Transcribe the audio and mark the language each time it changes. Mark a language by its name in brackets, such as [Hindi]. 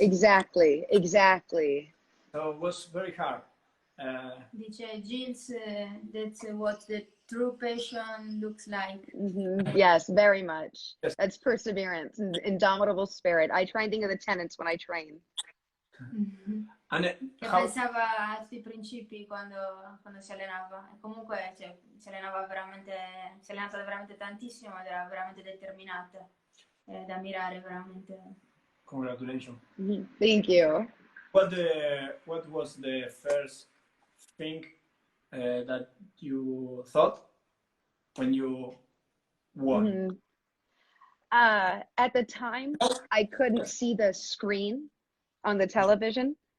[English] Exactly. So it was very hard. [Italian] Dice [English] Gilles, that's what the true passion looks like. Yes, very much. Yes. That's perseverance and indomitable spirit. I try and think of the tenets when I train. [Italian] Che pensava a questi principi quando si allenava. E comunque cioè, si è allenata veramente tantissimo ed era veramente determinata. Da ammirare veramente. [English] Congratulations. Thank you. What was the first thing that you thought when you won? At the time, I couldn't see the screen on the television.